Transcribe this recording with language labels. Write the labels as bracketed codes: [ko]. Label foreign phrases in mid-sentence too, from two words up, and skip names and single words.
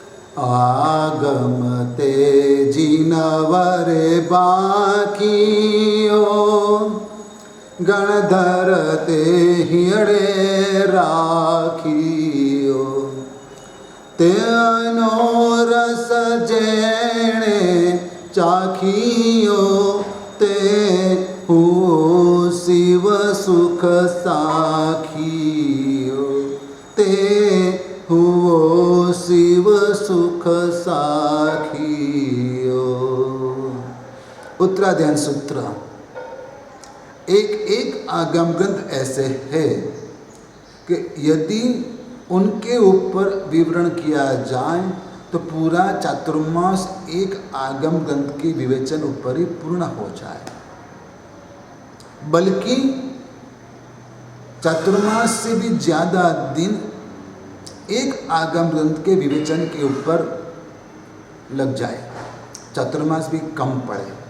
[gu] આગમ તેજી નવરે બાકિયો ગણધર તે હિયડે રાખિયો તેનો રસ જેણે ચાખિયો તે હો શિવ સુખ સાખિયો તે હુઓ શિવ સુખ સાખિયો। [hi] उत्तराध्ययन सूत्र। एक एक आगम ग्रंथ ऐसे है कि यदि उनके ऊपर विवरण किया जाए तो पूरा चातुर्मास एक आगम ग्रंथ के विवेचन ऊपर ही पूर्ण हो जाए, बल्कि चातुर्मास से भी ज्यादा दिन एक आगम ग्रंथ के विवेचन के ऊपर लग जाए, चातुर्मास भी कम पड़े।